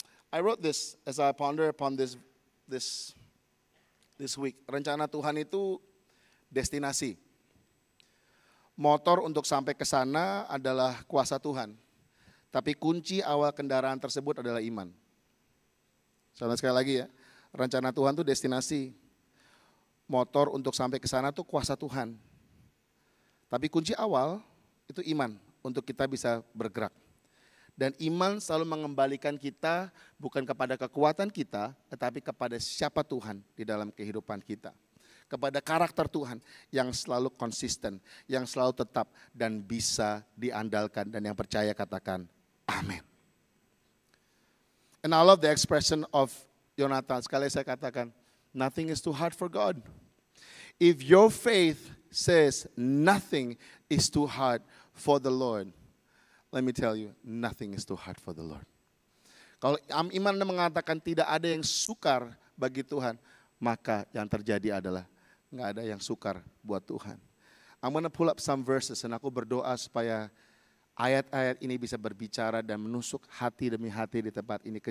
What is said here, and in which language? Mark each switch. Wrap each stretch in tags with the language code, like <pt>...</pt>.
<en>I wrote this as I ponder upon this week.</en> <id>Rencana Tuhan itu destinasi. Motor untuk sampai ke sana adalah kuasa Tuhan. Tapi kunci awal kendaraan tersebut adalah iman. Sekali lagi ya, rencana Tuhan itu destinasi. Motor untuk sampai ke sana itu kuasa Tuhan. Tapi kunci awal itu iman untuk kita bisa bergerak. Dan iman selalu mengembalikan kita bukan kepada kekuatan kita, tetapi kepada siapa Tuhan di dalam kehidupan kita. Kepada karakter Tuhan yang selalu konsisten, yang selalu tetap dan bisa diandalkan. Dan yang percaya katakan amin.</id> <en>And I love the expression of Yonatan.</en> <id>Sekali saya katakan,</id> <en>nothing is too hard for God. If your faith says nothing is too hard for the Lord, let me tell you, nothing is too hard for the Lord.</en> <id>Kalau iman mengatakan tidak ada yang sukar bagi Tuhan, maka yang terjadi adalah nggak ada yang sukar buat Tuhan.</id> <en>I'm gonna pull up some verses</en> <id>dan aku berdoa supaya ayat-ayat ini bisa berbicara dan menusuk hati demi hati di tempat ini.</id>